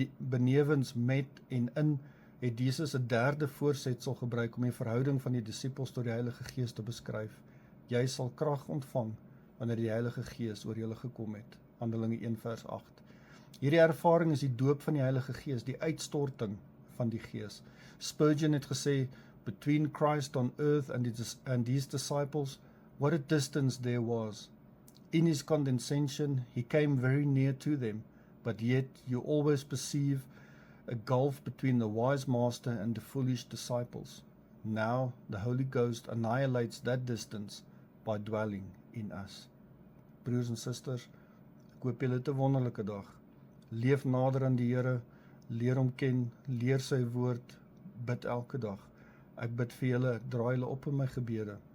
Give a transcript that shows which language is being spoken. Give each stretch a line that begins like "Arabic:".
Afrikaans: Benewens met en in het Jesus 'n derde voorsetsel gebruik om die verhouding van die disippels tot die Heilige Gees te beskryf. Jy sal krag ontvang wanneer die Heilige Gees oor julle gekom het, Handelinge 1 vers 8. Hierdie ervaring is die doop van die Heilige Gees, die uitstorting van die Gees.
English: Spurgeon het gesê, between Christ on earth and his disciples, what a distance there was. In his condescension, he came very near to them, but yet you always perceive a gulf between the wise master and the foolish disciples. Now the Holy Ghost annihilates that distance by dwelling in us.
Afrikaans: Broers en susters, ek hoop julle het 'n wonderlike dag. Leef nader aan die Here, leer hom ken, leer sy woord, bid elke dag. Ek bid vir julle, ek draai julle op in my gebede.